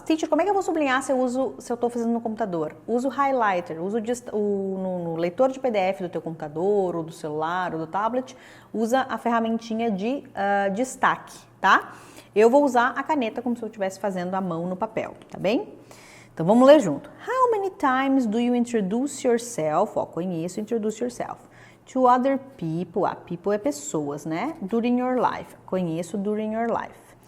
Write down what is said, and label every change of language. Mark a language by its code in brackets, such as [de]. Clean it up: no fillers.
[pt] Teacher, como é que eu vou sublinhar se eu estou fazendo no computador? Usa o highlighter, usa no leitor de PDF do teu computador, ou do celular, ou do tablet, usa a ferramentinha de destaque, tá? Eu vou usar a caneta como se eu estivesse fazendo a mão no papel, tá bem? Então, vamos ler junto. [en] How many times do you introduce yourself? [pt] Ó, conheço, [en] introduce yourself. To other people, people [pt] é pessoas, né? [en] During your life, [pt] conheço [en] during your life.